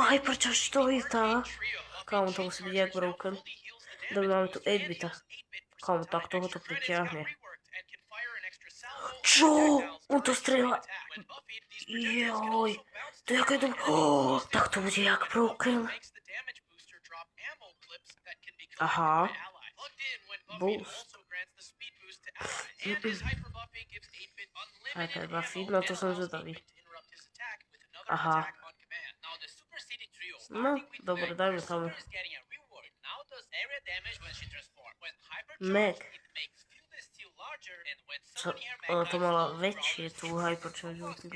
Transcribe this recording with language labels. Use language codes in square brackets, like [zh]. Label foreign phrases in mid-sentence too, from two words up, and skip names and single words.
[sk] Hypercharge to je tá? Kámo, to musí byť jak broken. Dobre, máme tu 8-bita. Kámo, tak toho to pritiahne. Čo? On to strieľa. Joj. To je jaké to... tak to bude jak broken. Aha. Boost. Hyper Buffy, no to som zvedavý. Aha. No, dobre, dajme tomu. Meg. Čo? Ona to mala väčšie, tú [en] hypercharge ultimate.